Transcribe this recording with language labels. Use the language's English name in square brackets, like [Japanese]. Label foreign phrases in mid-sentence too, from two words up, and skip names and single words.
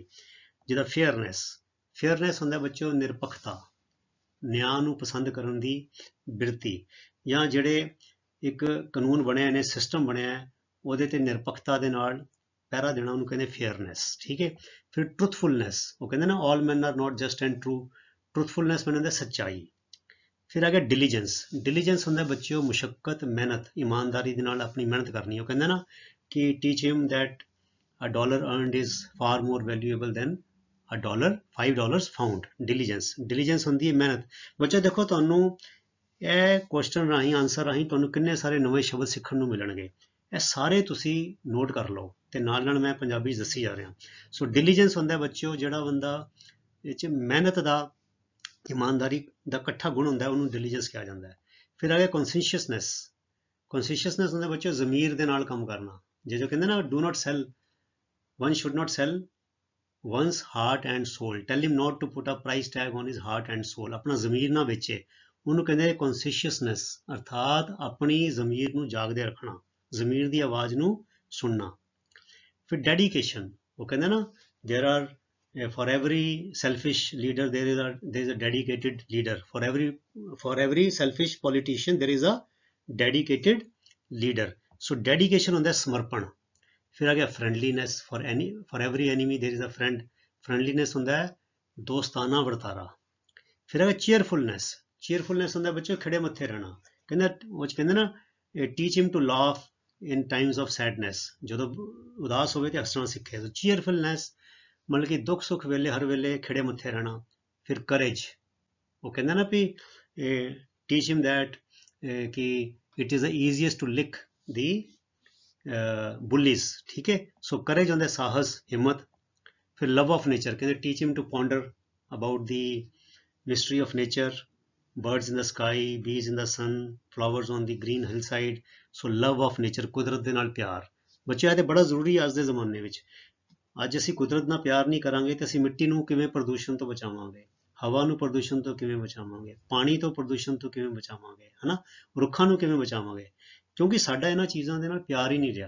[Punjabi] ਜਿੱਦਾਂ ਫੇਅਰਨੈਸ ਹੁੰਦਾ ਬੱਚਿਓ ਨਿਰਪੱਖਤਾ, ਨਿਆਂ ਨੂੰ ਪਸੰਦ ਕਰਨ ਦੀ ਬਿਰਤੀ, ਜਾਂ ਜਿਹੜੇ ਇੱਕ ਕਾਨੂੰਨ ਬਣਿਆ ਨੇ, ਸਿਸਟਮ ਬਣਿਆ ਉਹਦੇ ਤੇ ਨਿਰਪੱਖਤਾ ਦੇ ਨਾਲ ਪਹਿਰਾ ਦੇਣਾ, ਉਹਨੂੰ ਕਹਿੰਦੇ ਫੇਅਰਨੈਸ। ਠੀਕ ਹੈ। ਫਿਰ ਟਰੂਥਫੁਲਨੈਸ, ਉਹ ਕਹਿੰਦੇ ਨਾ [English] all man are not just and true, [Punjabi] ਟਰੂਥਫੁਲਨੈਸ ਬਣਦਾ ਸੱਚਾਈ। [Hindi] फिर आ गया [Punjabi] डिलीजेंस। डिलीजेंस ਹੁੰਦਾ ਬੱਚਿਓ ਮੁਸ਼ੱਕਤ, ਮਿਹਨਤ, ਇਮਾਨਦਾਰੀ ਦੇ ਨਾਲ ਆਪਣੀ ਮਿਹਨਤ ਕਰਨੀ। ਉਹ ਕਹਿੰਦਾ ਨਾ ਕਿ [English] teach him that a dollar earned is far more valuable than a dollar $5 found। [Punjabi] diligence ਹੁੰਦੀ ਹੈ ਮਿਹਨਤ। ਬੱਚਾ ਦੇਖੋ ਤੁਹਾਨੂੰ ਇਹ ਕੁਐਸਚਨ ਰਾਹੀਂ, ਆਨਸਰ ਰਾਹੀਂ ਤੁਹਾਨੂੰ ਕਿੰਨੇ ਸਾਰੇ ਨਵੇਂ ਸ਼ਬਦ ਸਿੱਖਣ ਨੂੰ ਮਿਲਣਗੇ। ਇਹ ਸਾਰੇ ਤੁਸੀਂ ਨੋਟ ਕਰ ਲਓ ਤੇ ਨਾਲ ਨਾਲ ਮੈਂ ਪੰਜਾਬੀ ਦੱਸੀ ਜਾ ਰਿਹਾ। ਸੋ ਡਿਲੀਜੈਂਸ ਹੁੰਦਾ ਬੱਚਿਓ ਜਿਹੜਾ ਬੰਦਾ ਇਹ 'ਚ ਮਿਹਨਤ ਦਾ, ਇਮਾਨਦਾਰੀ ਦਾ ਇਕੱਠਾ ਗੁਣ ਹੁੰਦਾ, ਉਹਨੂੰ ਡਿਲੀਜੈਂਸ ਕਿਹਾ ਜਾਂਦਾ ਹੈ। ਫਿਰ ਆ ਗਿਆ ਕੌਨਸ਼ੀਅਸਨੈਸ। ਕੌਨਸ਼ੀਅਸਨੈਸ ਹੁੰਦਾ ਬੱਚਿਓ ਜ਼ਮੀਰ ਦੇ ਨਾਲ ਕੰਮ ਕਰਨਾ। ਜੇ ਜੋ ਕਹਿੰਦੇ ਨਾ [English] do not sell, one should not sell one's heart and soul, tell him not to put a price tag on his heart and soul। [Punjabi] ਆਪਣਾ ਜ਼ਮੀਰ ਨਾ ਵੇਚੇ, ਉਹਨੂੰ ਕਹਿੰਦੇ ਕੌਨਸ਼ੀਅਸਨੈਸ, ਅਰਥਾਤ ਆਪਣੀ ਜ਼ਮੀਰ ਨੂੰ ਜਾਗਦੇ ਰੱਖਣਾ, ਜ਼ਮੀਰ ਦੀ ਆਵਾਜ਼ ਨੂੰ ਸੁਣਨਾ। ਫਿਰ ਡੈਡੀਕੇਸ਼ਨ, ਉਹ ਕਹਿੰਦੇ ਨਾ [English] there are for every selfish leader there is a dedicated leader, for every selfish politician there is a dedicated leader। so dedication [Punjabi] ਹੁੰਦਾ ਸਮਰਪਣ। ਫਿਰ ਆ ਗਿਆ friendliness, [English] for every enemy there is a friend, [Punjabi] friendliness ਹੁੰਦਾ ਹੈ ਦੋਸਤਾਨਾ ਵਰਤਾਰਾ। ਫਿਰ ਆ ਗਿਆ cheerfulness ਹੁੰਦਾ ਬੱਚੋ ਖਿੜੇ ਮੱਥੇ ਰਹਿਣਾ। ਕਹਿੰਦਾ ਉਹ 'ਚ ਕਹਿੰਦੇ ਨਾ [English] teach him to laugh in times of sadness, [Punjabi] ਜਦੋਂ ਉਦਾਸ ਹੋਵੇ ਤੇ ਹੱਸਣਾ ਸਿੱਖੇ। [English] so cheerfulness [Punjabi] ਮਤਲਬ ਕਿ ਦੁੱਖ ਸੁੱਖ ਵੇਲੇ ਹਰ ਵੇਲੇ ਖਿੜੇ ਮੱਥੇ ਰਹਿਣਾ। [English] ਫਿਰ courage, [Punjabi] ਉਹ ਕਹਿੰਦਾ ਨਾ ਵੀ [English] teach him that ਕਿ it is the easiest to lick the bullies, [Punjabi] ਠੀਕ ਹੈ। ਸੋ courage ਹੁੰਦਾ ਸਾਹਸ, ਹਿੰਮਤ। [English] ਫਿਰ love of nature, ਕਹਿੰਦੇ teach him to ponder about the mystery of nature, birds in the sky, bees in the sun, flowers on the green hillside। so love of nature, [Punjabi] ਕੁਦਰਤ ਦੇ ਨਾਲ ਪਿਆਰ। ਬੱਚਿਓ ਇਹ ਤੇ ਬੜਾ ਜ਼ਰੂਰੀ ਹੈ ਅੱਜ ਦੇ ਜ਼ਮਾਨੇ ਵਿੱਚ। ਅੱਜ ਅਸੀਂ ਕੁਦਰਤ ਨਾਲ ਪਿਆਰ ਨਹੀਂ ਕਰਾਂਗੇ ਤੇ ਅਸੀਂ ਮਿੱਟੀ ਨੂੰ ਕਿਵੇਂ ਪ੍ਰਦੂਸ਼ਣ ਤੋਂ ਬਚਾਵਾਂਗੇ, ਹਵਾ ਨੂੰ ਪ੍ਰਦੂਸ਼ਣ ਤੋਂ ਕਿਵੇਂ ਬਚਾਵਾਂਗੇ, ਪਾਣੀ ਤੋਂ ਪ੍ਰਦੂਸ਼ਣ ਤੋਂ ਕਿਵੇਂ ਬਚਾਵਾਂਗੇ, ਹਨਾ, ਰੁੱਖਾਂ ਨੂੰ ਕਿਵੇਂ ਬਚਾਵਾਂਗੇ, ਕਿਉਂਕਿ ਸਾਡਾ ਇਹਨਾਂ ਚੀਜ਼ਾਂ ਦੇ ਨਾਲ ਪਿਆਰ ਹੀ ਨਹੀਂ ਰਿਹਾ।